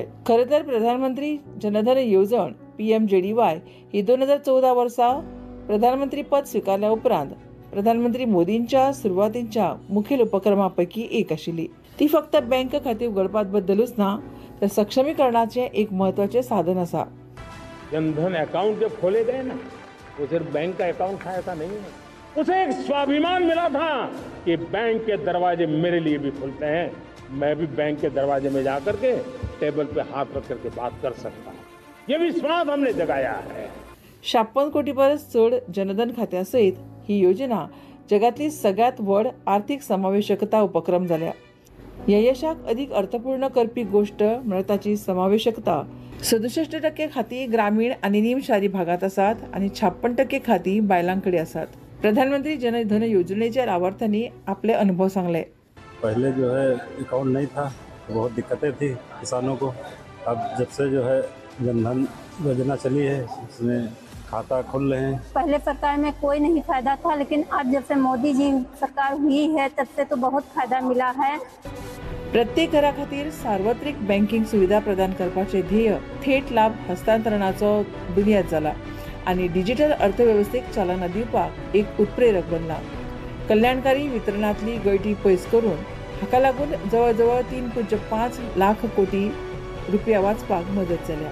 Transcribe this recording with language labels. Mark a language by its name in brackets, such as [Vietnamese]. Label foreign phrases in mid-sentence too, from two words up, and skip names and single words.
[Konkani] खरें तर प्रधानमंत्री जनधन येवजण PMJDY ही 2014 वर्सा प्रधानमंत्री पद स्विकारल्या उपरांत प्रधानमंत्री मोदींच्या सुरवातीच्या मुखेल उपक्रमांपैकी एक आशिल्ली. ती फक्त बँक खातें उगडपा बद्दलूच ना, तर सक्षमीकरणाचें एक महत्वाचें साधन आसा. [Hindi] जनधन अकाउंट जब खोले गए ना, वो सिर्फ बैंक का अकाउंट था ऐसा नहीं है. उसे एक स्वाभिमान मिला था कि बैंक के दरवाजे मेरे लिए भी खुलते हैं. मैं भी बैंक के दरवाजे में जाकर के टेबल पे हाथ रख करके बात कर सकता हूँ. ये विश्वास हमने जगाया है. [Konkani] 56 कोटी परस चड जनधन खात्या सयत ही योजना जगातली सगळ्यात व्हड आर्थीक समावेशकता उपक्रम जाल्या. ह्या यशाक अदीक अर्थपूर्ण करपी गोष्ट म्हळ्यार ताची समावेशकता. 67% खाती ग्रामीण आनी निम शारी भागात आसात आनी 56% खाती बायलांकडे आसात. प्रधानमंत्री जनधन योजनेच्या लाभार्थ्यांनी आपले अनुभव सांगले. [Hindi] पहले जो है अकाउंट नहीं था, बहुत दिक्कतें थी किसानों को. अब जब से जो है जनधन योजना चली है उसमें खाता खुल रहे हैं. पहले सरकार में कोई नहीं फायदा था, लेकिन आज जब से मोदी जी सरकार हुई है तब से तो बहुत फायदा मिला है. [Konkani] प्रत्येक घरा खातीर सार्वत्रिक बँकिंग सुविधा प्रदान करपाचे ध्येय थेट लाभ हस्तांतरणाचो बुनियाद जाला आनी डिजिटल अर्थवेवस्थेक चालना दिवपाक एक उत्प्रेरक बनला. कल्याणकारी वितरणातली गळटी पयस करून हाका लागून जवळजवळ 3.5 लाख कोटी रुपया वाचपाक मदत जाल्या.